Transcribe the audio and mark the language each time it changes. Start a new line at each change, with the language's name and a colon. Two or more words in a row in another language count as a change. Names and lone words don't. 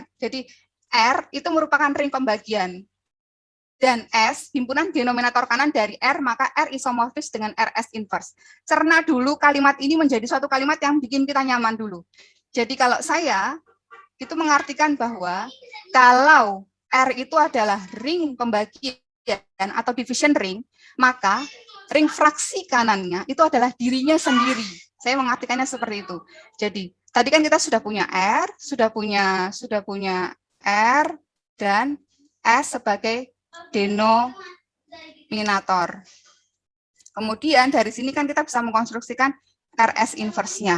Indonesian: Jadi R itu merupakan ring pembagian dan S himpunan denominator kanan dari R, maka R isomorfis dengan RS inverse. Cerna dulu kalimat ini menjadi suatu kalimat yang bikin kita nyaman dulu. Jadi kalau saya itu mengartikan bahwa kalau R itu adalah ring pembagian atau
English: division ring,
Indonesian: maka ring fraksi kanannya itu adalah dirinya sendiri. Saya mengartikannya seperti itu. Jadi tadi kan kita sudah punya R, sudah punya R dan S sebagai denominator. Kemudian dari sini kan kita bisa mengkonstruksikan RS inverse-nya.